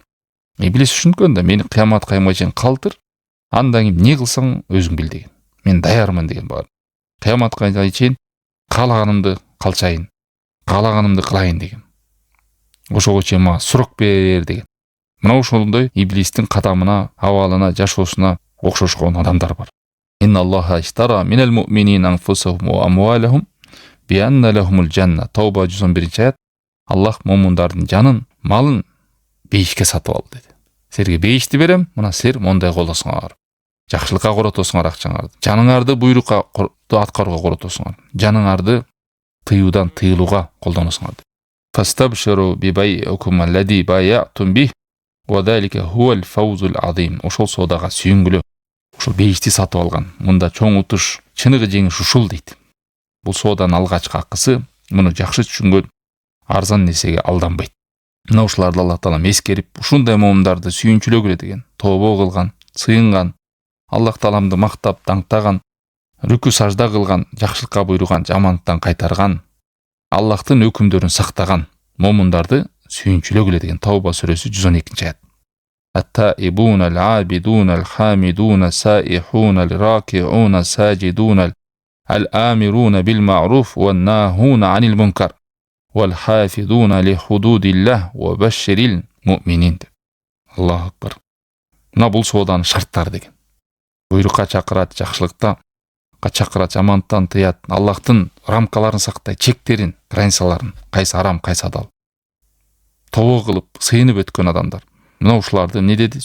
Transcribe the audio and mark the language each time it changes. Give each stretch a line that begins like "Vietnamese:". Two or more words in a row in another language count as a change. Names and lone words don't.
Kyrgyz: Иблис түшүнкөн да, мени кыямат кайымга чейин калтыр, андан кийин эмне кылсаң өзүң бил деген. Мен даярмын деген бар. Кыяматка чейин каалаганымды калчайын, каалаганымды кылайын деген. Ошого чейин мага сурок бер деген. Мына ошондой иблистин кадамына, абалына, жашоосуна окшошкон адамдар бар.
Arabic: إن الله اشترى من المؤمنين أنفسهم وأموالهم بأن لهم الجنة.
Kyrgyz: Тауба 111-аят. Аллах момундардын жанын, малын бейишке сатып алды dedi. Силерге бейишти берем, мына силер мондай колдосуңар. Жакшылыкка коротосуңар акчаңарды. Жаныңарды буйрукка аткарууга коротосуңар. Жаныңарды тыюудан тыйылууга колдоносуңар.
Arabic: فاستبشروا ببيعكم الذي بايعتم به وذلك هو الفوز العظيم.
Kyrgyz: Ошол соодага сүйүнгүлө. Ошол бейишти сатып алган. Мында чоң утуш, чыныгы жеңиш ушул дейт. Бул сооданын алгачкы акысы, муну жакшы түшүнгөн арзан нерсеге алданбайт. Мына ушуларды Аллах Таала эскерип, ушундай момундарды сүйүнчүлөгүлө деген, тобо кылган, сыйынган, Аллах Тааламды мактап, даңктаган, рүкү сажда кылган, жакшылыкка буйруган, жамандыктан кайтарган, Аллахтын өкүмдөрүн сактаган момундарды сүйүнчүлөгүлө деген Тауба сүрөсү 112-аят.
Arabic: التائبون العابدون الحامدون السائحون الراكعون الساجدون الآمرون بالمعروف والناهون عن المنكر والحافظون لحدود الله وبشر المؤمنين. الله أكبر.
Kyrgyz: Мына бул сооданын шарттары деген. Буйрукка чакырат, жакшылыкта чакырат, жамандыктан тыят, Аллахтын рамкаларын сактайт, чектерин, границаларын, кайсы арам, кайсы адал. Тобо кылып, сыйынып өткөн адамдар. Мына ушуларды эмне деди?